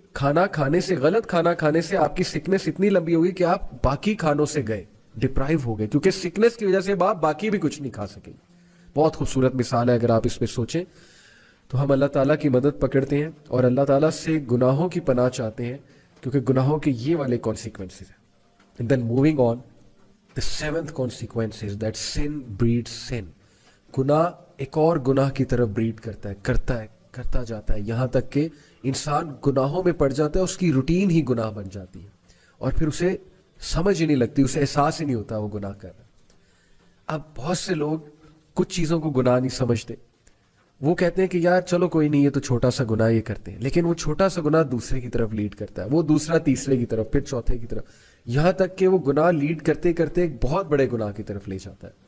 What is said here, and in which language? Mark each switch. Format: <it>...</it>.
<ur>کھانا کھانے سے, غلط کھانا کھانے سے آپ کی سکنس اتنی لمبی ہوگی کہ آپ باقی کھانوں سے گئے, ڈپرائیو ہو گئے, کیونکہ سکنس کی وجہ سے آپ باقی بھی کچھ نہیں کھا سکیں. بہت خوبصورت مثال ہے, اگر آپ اس پہ سوچیں تو ہم اللہ تعالیٰ کی مدد پکڑتے ہیں اور اللہ تعالیٰ سے گناہوں کی پناہ چاہتے ہیں, کیونکہ گناہوں کے یہ والے کانسیکوینسز ہیں.</ur> <en>And then moving on, the seventh consequence is that sin breeds sin.</en> <ur>گناہ ایک اور گناہ کی طرف بریڈ کرتا جاتا ہے, یہاں تک کہ انسان گناہوں میں پڑ جاتا ہے, اس کی روٹین ہی گناہ بن جاتی ہے اور پھر اسے سمجھ ہی نہیں لگتی, اسے احساس ہی نہیں ہوتا وہ گناہ کر رہا ہے. اب بہت سے لوگ کچھ چیزوں کو گناہ نہیں سمجھتے, وہ کہتے ہیں کہ یار چلو کوئی نہیں, یہ تو چھوٹا سا گناہ یہ کرتے ہیں, لیکن وہ چھوٹا سا گناہ دوسرے کی طرف لیڈ کرتا ہے, وہ دوسرا تیسرے کی طرف, پھر چوتھے کی طرف, یہاں تک کہ وہ گناہ لیڈ کرتے کرتے ایک بہت بڑے گناہ کی طرف لے جاتا ہے.</ur>